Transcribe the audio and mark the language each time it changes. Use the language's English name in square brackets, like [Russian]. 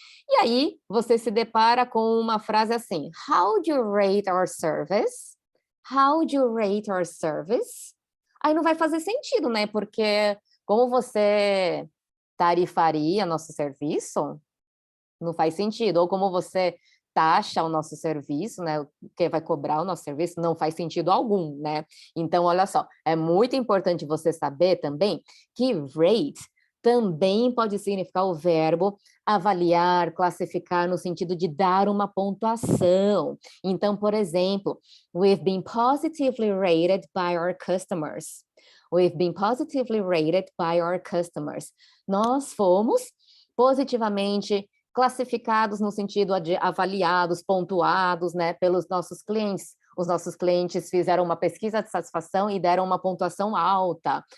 [Portuguese] E aí, você se depara com uma frase assim, [English] how do you rate our service? How do you rate our service? [Portuguese] Aí não vai fazer sentido, né? Porque como você tarifaria nosso serviço? Não faz sentido. Ou como você taxa o nosso serviço, né? Que vai cobrar o nosso serviço, não faz sentido algum, né? Então, olha só, é muito importante você saber também que rate também pode significar o verbo avaliar, classificar, no sentido de dar uma pontuação. Então, por exemplo, [English] we've been positively rated by our customers. We've been positively rated by our customers. [Portuguese] Nós fomos positivamente classificados no sentido de avaliados, pontuados, né, pelos nossos clientes. Os nossos clientes fizeram uma pesquisa de satisfação e deram uma pontuação alta.